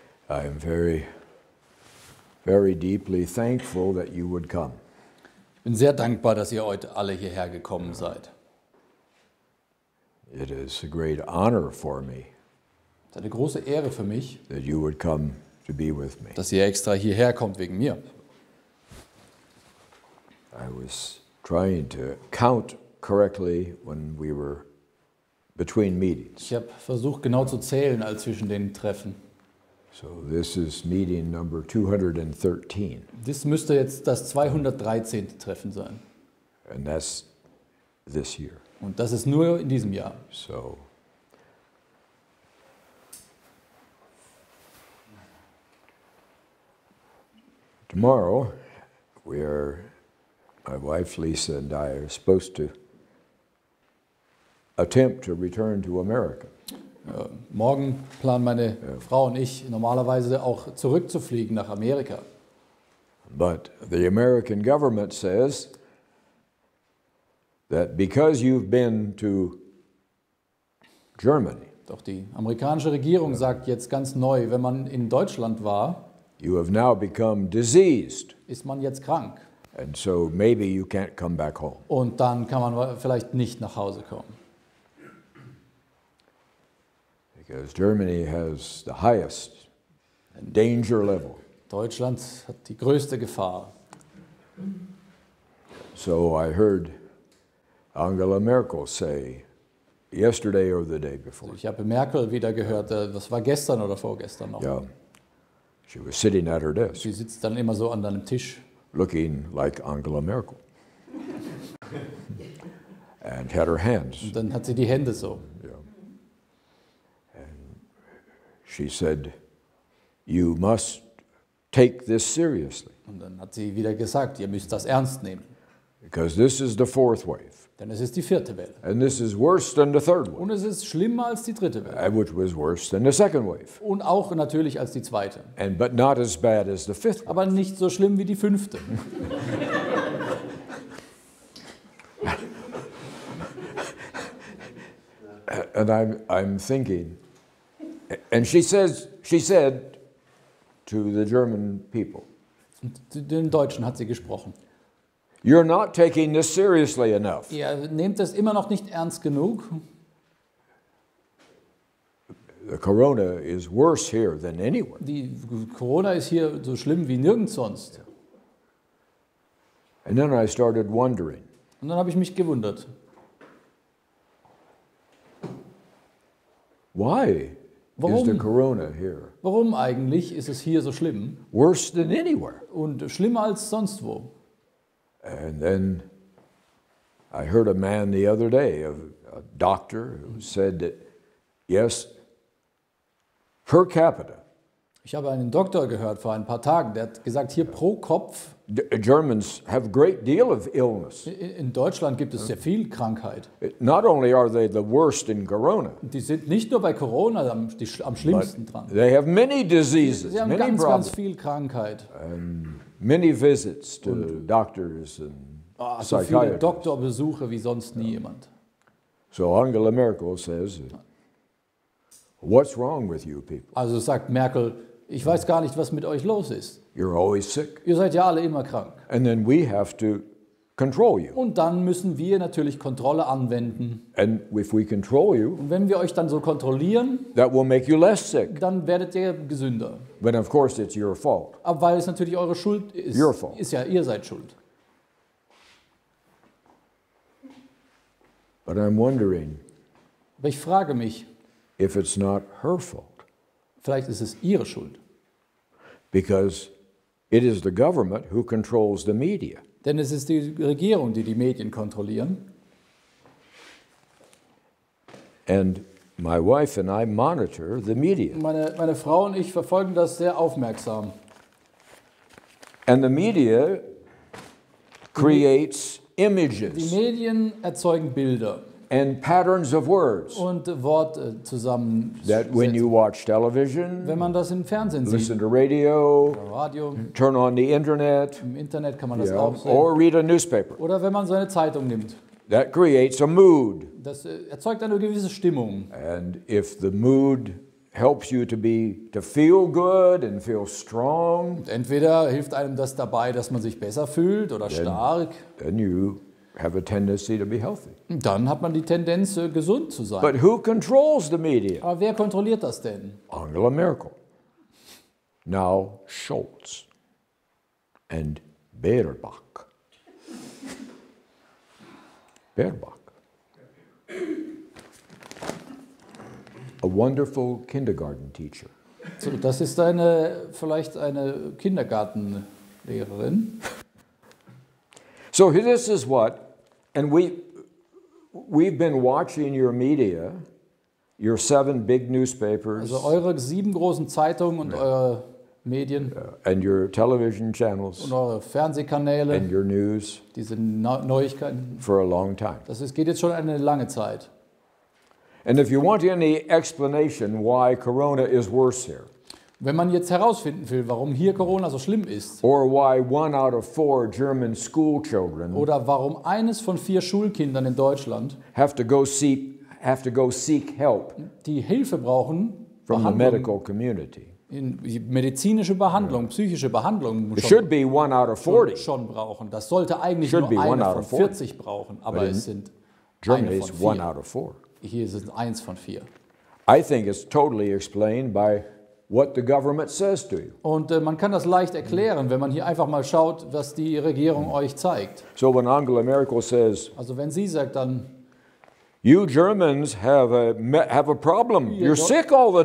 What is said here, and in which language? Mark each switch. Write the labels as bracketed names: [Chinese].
[English] I am very, very deeply thankful that you would come. [German] Ich bin sehr dankbar, dass ihr heute alle hierher gekommen seid. [English] It is a great honor for me [German] Es ist eine große Ehre für mich, [English] that you would come to be with me. [German] dass ihr extra hierher kommt wegen mir. [English] I was trying to count correctly when we were between meetings. [German] Ich habe versucht, genau zu zählen, als zwischen den Treffen. [English] So this is meeting number 213, [German] Das müsste jetzt das 213. Treffen sein. [English] and that's this year. [German] Und das ist nur in diesem Jahr. [English] So tomorrow, my wife Lisa and I are supposed to attempt to return to America. [German] Morgen planen meine Frau und ich normalerweise auch zurückzufliegen nach Amerika. [English] But the American government says that because you've been to Germany, [German] Doch die amerikanische Regierung sagt jetzt ganz neu, wenn man in Deutschland war, [English] you have now become diseased, [German] ist man jetzt krank. [English] and so maybe you can't come back home. [German] Und dann kann man vielleicht nicht nach Hause kommen. [English] Because Germany has the highest danger level. [German] Deutschland hat die größte Gefahr. [English] So I heard Angela Merkel say yesterday or the day before. [German] Ich habe Merkel wieder gehört, das war gestern oder vorgestern noch. [English] Yeah. She was sitting at her desk [German] Sie sitzt dann immer so an einem Tisch [English] looking like Angela Merkel and had her hands. [German] und dann hat sie die Hände so. [English] Yeah. And she said, "You must take this seriously [German] Und dann hat sie wieder gesagt, ihr müsst das ernst nehmen. [English] because this is the fourth wave, [German] Denn es ist die 4. Welle. [English] and this is worse than the third wave, [German] Und es ist schlimmer als die 3. Welle. [English] which was worse than the second wave, [German] Und auch natürlich als die 2. [English] but not as bad as the fifth wave." [German] Aber nicht so schlimm wie die 5. [English] And I'm thinking, and she said to the German people, [German] Und den Deutschen hat sie gesprochen. [English] "You're not taking this seriously enough. [German] Ihr nehmt es immer noch nicht ernst genug. [English] The corona is worse here than anywhere." [German] Die Corona ist hier so schlimm wie nirgends sonst. [English] And then I started wondering, [German] Und dann habe ich mich gewundert. [English] why is the corona here [German] Warum eigentlich ist es hier so schlimm [English] worse than anywhere? [German] und schlimmer als sonst wo? [English] And then I heard a man the other day, a doctor, who said that, yes, per capita, [German] Ich habe einen Doktor gehört vor ein paar Tagen, der hat gesagt, hier pro Kopf, [English] Germans have a great deal of illness. [German] in Deutschland gibt es sehr viel Krankheit. [English] Not only are they the worst in Corona, [German] Die sind nicht nur bei Corona am schlimmsten dran. [English] they have many diseases, [German] Sie haben [English] many [German] ganz [English] problems, [German] viel Krankheit. [English] many visits to doctors and [German] So viele [English] psychiatrists. [German] Doktorbesuche wie sonst nie jemand. [English] So Angela Merkel says, what's wrong with you people? [German] Also sagt Merkel, ich weiß gar nicht, was mit euch los ist. [English] You're always sick. [German] Ihr seid ja alle immer krank. [English] And then we have to control you. [German] Und dann müssen wir natürlich Kontrolle anwenden. [English] And if we control you, [German] Und wenn wir euch dann so kontrollieren, [English] that will make you less sick. [German] dann werdet ihr gesünder. [English] But of course it's your fault. [German] Aber weil es natürlich eure Schuld ist. [English] Your fault. [German] Ist ja, ihr seid schuld. [English] But I'm wondering [German] Aber ich frage mich, [English] if it's not her fault. [German] vielleicht ist es ihre Schuld. [English] Because it is the government who controls the media. [German] Denn es ist die Regierung, die die Medien kontrollieren. [English] And my wife and I monitor the media. [German] Meine Frau und ich verfolgen das sehr aufmerksam. [English] And the media creates [German] Die [English] images [German] Medien erzeugen Bilder [English] and patterns of words [German] und Worte zusammen. [English] that when you watch television, [German] Wenn man das im Fernsehen sieht, [English] listen to radio, [German] oder Radio, [English] turn on the internet, [German] im Internet kann man das [English] yeah, [German] auch sehen. [English] or read a newspaper, [German] Oder wenn man so eine Zeitung nimmt. [English] that creates a mood. [German] Das erzeugt eine gewisse Stimmung. [English] And if the mood helps you to feel good and feel strong, [German] Und entweder hilft einem das dabei, dass man sich besser fühlt oder stark. [English] then you have a tendency to be healthy. [German] Und dann hat man die Tendenz, gesund zu sein. [English] But who controls the media? [German] Aber wer kontrolliert das denn? [English] Angela Merkel. Now Scholz and Baerbock. [German] Baerbock. [English] A wonderful kindergarten teacher. [German] So, das ist vielleicht eine Kindergartenlehrerin. [English] So this is what, and we've been watching your media, your 7 big newspapers, [German] Also eure 7 großen Zeitungen und eure Medien [English] and your television channels, [German] und eure Fernsehkanäle, [English] and your news [German] diese Neuigkeiten. [English] for a long time. [German] Geht jetzt schon eine lange Zeit. [English] And if you want any explanation why Corona is worse here, [German] Wenn man jetzt herausfinden will, warum hier Corona so schlimm ist [English] or why 1 out of 4 German school children [German] oder warum eines von 4 Schulkindern in Deutschland, [English] have to go seek help [German] die Hilfe brauchen, [English] from the [German] Behandlung, [English] medical community. [German] medizinische Behandlung, psychische Behandlung [English] It should be 1 out of 40. [German] schon brauchen. Das sollte eigentlich [English] Should [German] nur [English] be one [German] eine [English] out [German] von [English] of 40. [German] 40 brauchen, aber [English] But in [German] es sind [English] Germany [German] eine [English] is [German] von [English] 1 [German] 4. [English] out of 4. [German] Hier sind 1 von 4. [English] I think it's totally explained by what the government says to you. [German] Und man kann das leicht erklären, wenn man hier einfach mal schaut, was die Regierung euch zeigt. [English] So when Angela Merkel says, [German] Also wenn sie sagt dann, [English] you Germans have a problem, you're sick all the